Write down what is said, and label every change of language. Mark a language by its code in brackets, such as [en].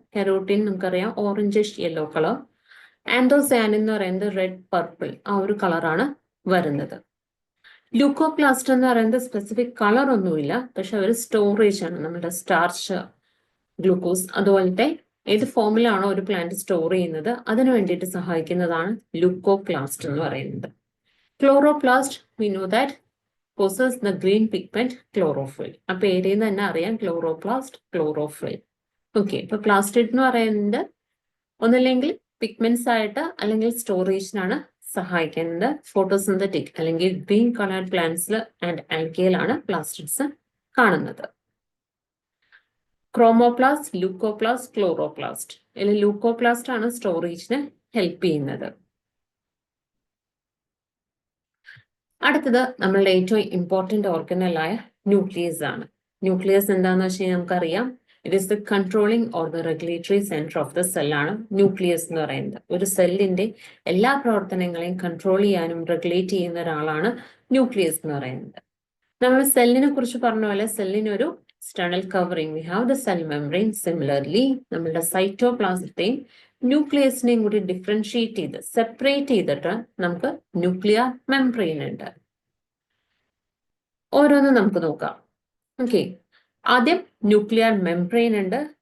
[ml] Carotene നമുക്കറിയാം, orangish yellow colour. Anthocyanin എന്ന് പറയുന്നത് റെഡ് പർപ്പിൾ, ആ ഒരു കളറാണ് വരുന്നത്. ലൂക്കോപ്ലാസ്റ്റ് എന്ന് പറയുന്നത് സ്പെസിഫിക് കളർ ഒന്നുമില്ല, പക്ഷെ ഒരു സ്റ്റോറേജ് ആണ്. നമ്മുടെ സ്റ്റാർച്ച്, ഗ്ലൂക്കോസ് അതുപോലത്തെ ഏത് ഫോമിലാണോ ഒരു പ്ലാന്റ് സ്റ്റോർ ചെയ്യുന്നത് അതിനു വേണ്ടിയിട്ട് സഹായിക്കുന്നതാണ് ലൂക്കോപ്ലാസ്റ്റ് എന്ന് പറയുന്നത്. [en] Chloroplast, we know that possess the green pigment chlorophyll. [ml] ആ പേരിൽ നിന്ന് തന്നെ അറിയാം, ക്ലോറോപ്ലാസ്റ്റ്, ക്ലോറോഫിൽ. ഓക്കെ, ഇപ്പൊ പ്ലാസ്റ്റിഡ് എന്ന് പറയുന്നത് ഒന്നില്ലെങ്കിൽ പിഗ്മെന്റ്സ് ആയിട്ട് അല്ലെങ്കിൽ സ്റ്റോറേജിനാണ് സഹായിക്കുന്നത്. ഫോട്ടോസിന്തറ്റിക് അല്ലെങ്കിൽ ഗ്രീൻ കളേർഡ് പ്ലാന്റ്സിൽ ആൻഡ് ആൽഗയിലാണ് പ്ലാസ്റ്റിഡ്സ് കാണുന്നത്. Chromoplast, leucoplast, chloroplast. ഇതിൽ ലൂക്കോപ്ലാസ്റ്റ് ആണ് സ്റ്റോറേജിന് ഹെൽപ്പ് ചെയ്യുന്നത്. അടുത്തത് നമ്മളുടെ ഏറ്റവും ഇമ്പോർട്ടന്റ് ഓർഗനലായ ന്യൂക്ലിയസ് ആണ്. ന്യൂക്ലിയസ് എന്താണെന്ന് വെച്ച് കഴിഞ്ഞാൽ നമുക്കറിയാം, [en] it is the controlling or the regulatory centre of the [ml] സെല്ലാണ് nucleus എന്ന് പറയുന്നത്. ഒരു സെല്ലിന്റെ എല്ലാ പ്രവർത്തനങ്ങളെയും കൺട്രോൾ ചെയ്യാനും റെഗുലേറ്റ് ചെയ്യുന്ന ഒരാളാണ് ന്യൂക്ലിയസ് എന്ന് പറയുന്നത്. നമ്മൾ സെല്ലിനെ കുറിച്ച് പറഞ്ഞ പോലെ സെല്ലിനൊരു external covering, [en] we have the cell membrane. [ml] Similarly, നമ്മളുടെ സൈറ്റോപ്ലാസത്തെയും ന്യൂക്ലിയസിനെയും കൂടി ഡിഫറൻഷിയേറ്റ് ചെയ്ത് സെപ്പറേറ്റ് ചെയ്തിട്ട് നമുക്ക് ന്യൂക്ലിയർ മെംബ്രെയിൻ ഉണ്ട്. ഓരോന്നും നമുക്ക് നോക്കാം. ഓക്കെ, ആദ്യം ന്യൂക്ലിയർ മെംബ്രെയിൻ ഉണ്ട്.